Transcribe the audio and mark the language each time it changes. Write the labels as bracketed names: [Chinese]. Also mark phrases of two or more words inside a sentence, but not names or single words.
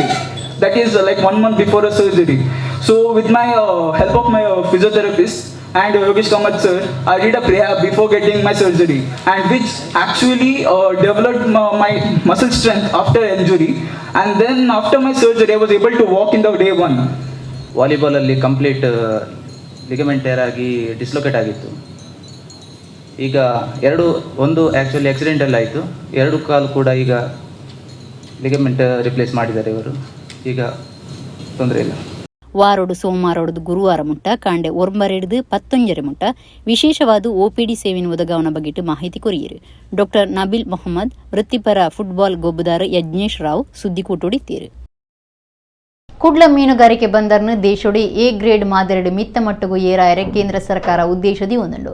[English] That is like 1 month before a surgery. So with my help of my physiotherapist and Yogesh Kamath sir, I did a prehab before getting my surgery, and which actually developed my muscle strength after injury. And then after my surgery I was able to walk in the day one. [Kannada] Volleyball ಅಲ್ಲಿ [English] complete ligament tear [Kannada] ಆಗಿ ಡಿಸ್ಲೊಕೇಟ್ ಆಗಿತ್ತು. ಈಗ ಒಂದು [English] actually accidental [Kannada] ಆಯಿತು, 2 ಕಾಲು ಕೂಡ ಈಗ [English] ligament replace [Kannada] ಮಾಡಿದ್ದಾರೆ ಇವರು. ಈಗ ತೊಂದರೆ ಇಲ್ಲ. [Tulu] ವಾರೋಡು ಸೋಮವಾರೋಡು ಗುರುವಾರ ಮುಟ್ಟ ಕಾಂಡೆ ಒರ್ಂಬರೆಡ್ದು 11 ಮುಟ್ಟ ವಿಶೇಷವಾದ OPD ಸೇವೆಯನ್ನು ಒದಗಾವನ ಬಗೆಟ್ ಮಾಹಿತಿ ಕೊರಿಯರು. ಡಾಕ್ಟರ್ ನಬೀಲ್ ಮೊಹಮ್ಮದ್ ವೃತ್ತಿಪರ ಫುಟ್ಬಾಲ್ ಗೊಬ್ಬದಾರ ಯಜ್ಞೇಶ್ ರಾವ್ ಸುದ್ದಿ ಕೂಟೋಡಿತ್ತೀರು. ಕುಡ್ಲ ಮೀನುಗಾರಿಕೆ ಬಂದರ್ನ ದೇಶೋಡಿ [English] A grade [Tulu] ಮಾದರಿಡು ಮಿತ್ತ ಮಟ್ಟಗೂ ಏರಾಯರೆ ಕೇಂದ್ರ ಸರ್ಕಾರ ಉದ್ದೇಶದಿ ಒಂದುಂಡು.